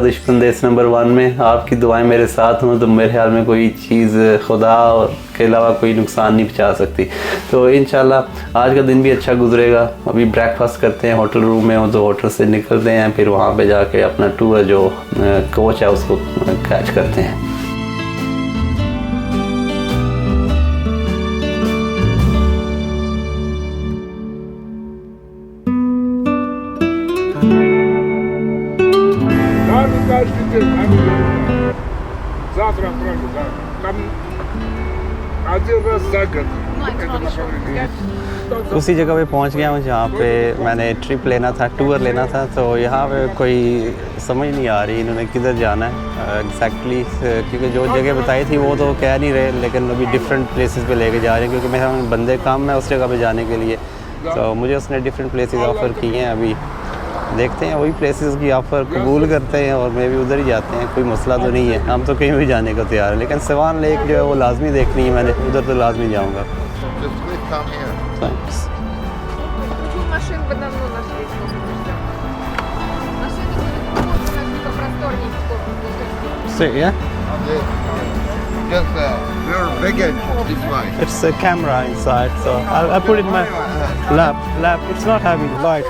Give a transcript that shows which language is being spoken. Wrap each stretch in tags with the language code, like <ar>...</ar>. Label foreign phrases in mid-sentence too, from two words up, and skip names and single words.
<ur>دشمن دیش نمبر 1 میں آپ کی دعائیں میرے ساتھ ہوں تو میرے خیال میں کوئی چیز خدا کے علاوہ کوئی نقصان نہیں پہنچا سکتی. تو ان شاء اللہ آج کا دن بھی اچھا گزرے گا۔ ابھی بریک فاسٹ کرتے ہیں,</ur> <en>hotel room</en> <ur>میں ہو تو ہوٹل سے نکلتے ہیں، پھر وہاں پہ جا کے اپنا ٹور جو کوچ ہے اس کو کیچ کرتے ہیں.</ur> <ru>Завтра отправлю, да. Там один раз за год.</ru> <ur>اسی جگہ پہ پہنچ گیا ہوں جہاں پہ میں نے ٹرپ لینا تھا، ٹور لینا تھا. تو یہاں پہ کوئی سمجھ نہیں آ رہی انہوں نے کدھر جانا ہے ایگزیکٹلی، کیونکہ جو جگہ بتائی تھی وہ تو کہہ نہیں رہے، لیکن ابھی</ur> <en>different places</en> <ur>پہ لے کے جا رہے ہیں، کیونکہ میرا بندے کام ہے اس جگہ پہ جانے کے لیے. تو مجھے اس نے</ur> <en>different places</en> <ur>آفر کیے ہیں۔ ابھی دیکھتے ہیں وہی پلیسز کی آفر قبول کرتے ہیں اور میں بھی ادھر ہی جاتے ہیں، کوئی مسئلہ تو نہیں ہے. ہم تو کہیں بھی جانے کو تیار ہے، لیکن سیوان لیک جو ہے وہ لازمی دیکھنی ہے میں نے، ادھر تو لازمی جاؤں گا. थैंक्स।</ur> <ru>Машин бы давно нашли, сколько мы ждем. Машины были намного просторнее, сколько.</ru> <en>So yeah, Just your baggage this way. it's a camera inside, so I'll put it in my lap. It's not having light.</en>